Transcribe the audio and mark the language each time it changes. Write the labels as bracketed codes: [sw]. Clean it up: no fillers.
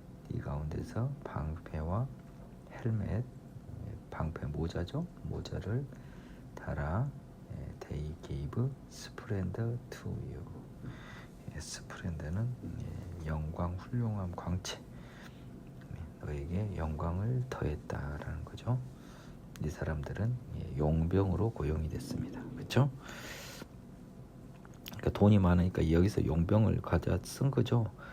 [ko] 이 가운데서 방패와 헬멧, 방패 모자죠. 모자를 달아. [en] They gave splendor to you. [ko] 스플렌더는 영광, 훌륭함, 광채. 너에게 영광을 더했다라는 거죠. 이 사람들은 용병으로 고용이 됐습니다. 그렇죠? 그러니까 돈이 많으니까 여기서 용병을 가져 쓴 거죠.